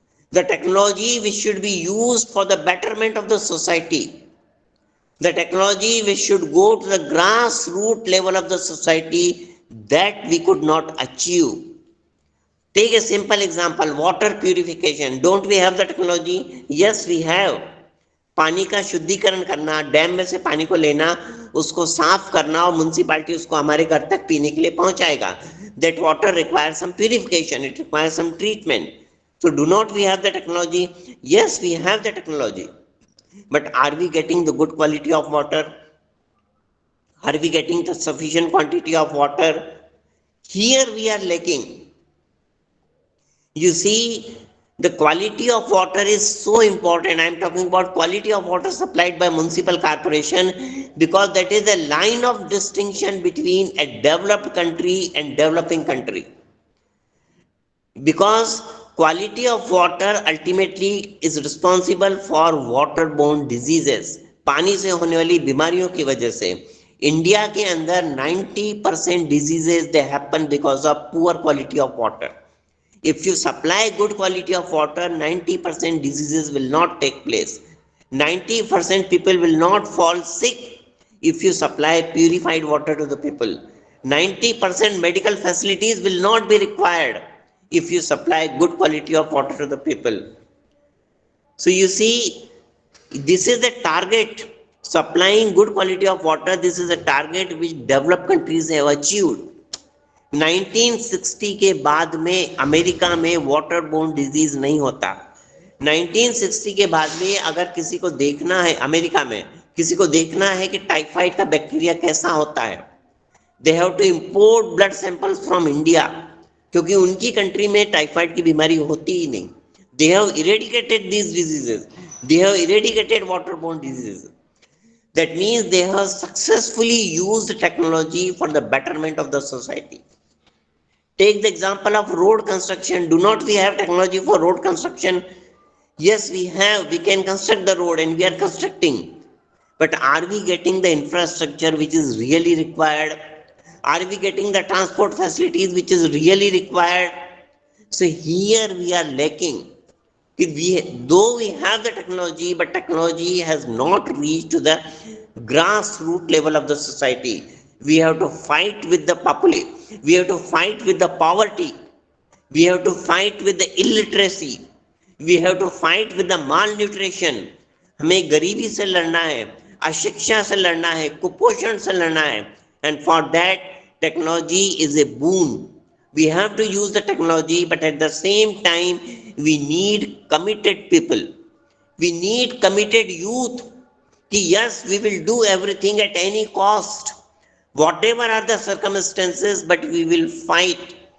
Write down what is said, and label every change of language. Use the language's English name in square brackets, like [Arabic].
[English] The technology which should be used for the betterment of the society. The technology which should go to the grassroots level of the society, that we could not achieve. Take a simple example, water purification. Don't we have the technology? Yes, we have. [Hindi] पानी का शुद्धिकरण करना, dam में से पानी को लेना, उसको साफ करना और म्युनिसिपैलिटी उसको हमारे घर तक पीने के लिए पहुंचाएगा. [English] That water requires some purification, it requires some treatment. So do not we have the technology? Yes, we have the technology. But are we getting the good quality of water? Are we getting the sufficient quantity of water? Here we are lacking. You see, the quality of water is so important. I am talking about quality of water supplied by municipal corporation, because that is a line of distinction between a developed country and developing country. Because quality of water ultimately is responsible for waterborne diseases. [Hindi] पानी से होने वाली बीमारियों की वजह से India के अंदर 90% [English] diseases they happen because of poor quality of water. If you supply good quality of water, 90% diseases will not take place. 90% people will not fall sick if you supply purified water to the people. 90% medical facilities will not be required if you supply good quality of water to the people. So you see, this is the target. Supplying good quality of water, this is a target which developed countries have achieved. [Hindi] 1960 के बाद में America में waterborne disease नहीं होता. 1960 के बाद में अगर किसी को देखना है, अमेरिका में किसी को देखना है कि टाइफाइड का बैक्टीरिया कैसा होता है, [English] they have to import blood samples from India, [Hindi] क्योंकि उनकी कंट्री में टाइफाइड की बीमारी होती ही नहीं. [English] They have eradicated these diseases, they have eradicated waterborne diseases. That means they have successfully used technology for the betterment of the society. Take the example of road construction. Do not we have technology for road construction? Yes, we have. We can construct the road and we are constructing. But are we getting the infrastructure which is really required? Are we getting the transport facilities which is really required? So here we are lacking. Though we have the technology, but technology has not reached to the grassroots level of the society. We have to fight with the population. We have to fight with the poverty. We have to fight with the illiteracy. We have to fight with the malnutrition. [Hindi] हमें गरीबी से लड़ना है, अशिक्षा से लड़ना है, कुपोषण से लड़ना है. [English] And for that, technology is a boon. We have to use the technology, but at the same time, we need committed people. We need committed youth. Yes, we will do everything at any cost, whatever are the circumstances, but we will fight.